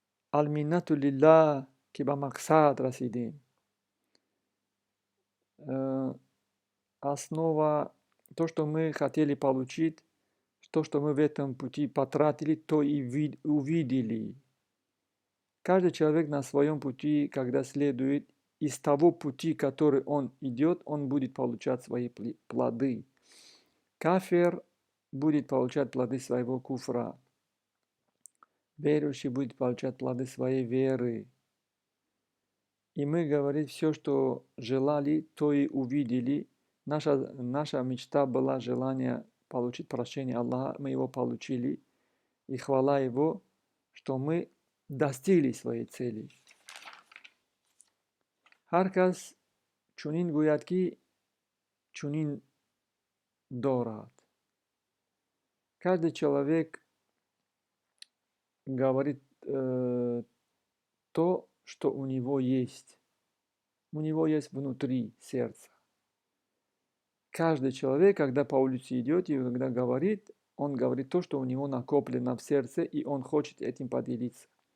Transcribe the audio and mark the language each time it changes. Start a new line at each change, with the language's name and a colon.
Tajik: Алминнату лиллаҳ, ки ба мақсад расидем.
Russian: Основа, то, что мы хотели получить, то, что мы в этом пути потратили, то и увидели. Каждый человек на своем пути, когда следует, из того пути, который он идет, он будет получать свои плоды. Кафир будет получать плоды своего куфра. Верующий будет получать плоды своей веры. И мы, говорим, все, что желали, то и увидели. Наша мечта была желание получить прощение Аллаха, мы его получили. И хвала Его, что мы достигли своей цели.
Tajik: Ҳар кас чунин гӯяд, ки чунин дорад.
Russian: Каждый человек говорит то, что у него есть. У него есть внутри сердца. Каждый человек, когда по улице идет и когда говорит, он говорит то, что у него накоплено в сердце, и он хочет этим поделиться.